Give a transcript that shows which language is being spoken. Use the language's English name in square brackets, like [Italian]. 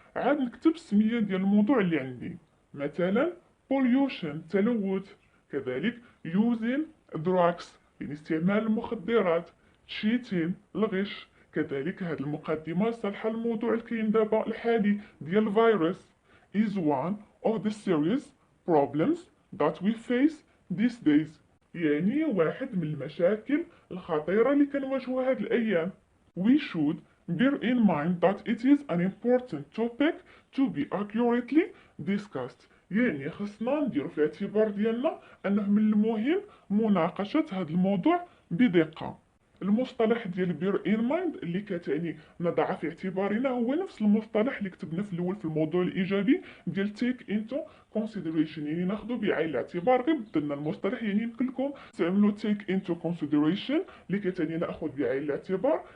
[Arabic] عاد نكتب السمية ديال الموضوع اللي عندي. مثلا pollution تلوث، كذلك using drugs يعني استعمال المخدرات، cheating الغش. كذلك هذه المقدمة صالحة للموضوع الكاين دابا الحالي ديال الفيروس [English] is one of the serious problems that we face these days، [Arabic] يعني واحد من المشاكل الخطيرة اللي كنواجهوها هاد الأيام. [English] We should bear in mind that it is an important topic to be accurately discussed، [Arabic] يعني خصنا نديرو في الاعتبار ديالنا أنه من المهم مناقشة هذا الموضوع بدقة. المصطلح ديال بير ان مايند اللي كتعني نضع في اعتبارنا هو نفس المصطلح اللي كتبنا في الاول في الموضوع الايجابي ديال تيك انتو كونسيدريشن، يعني ناخذ بعين الاعتبار. غير بدلنا المصطلح، يعني يمكن لكم تستعملوا تيك انتو كونسيدريشن اللي كتعني ناخذ بعين الاعتبار.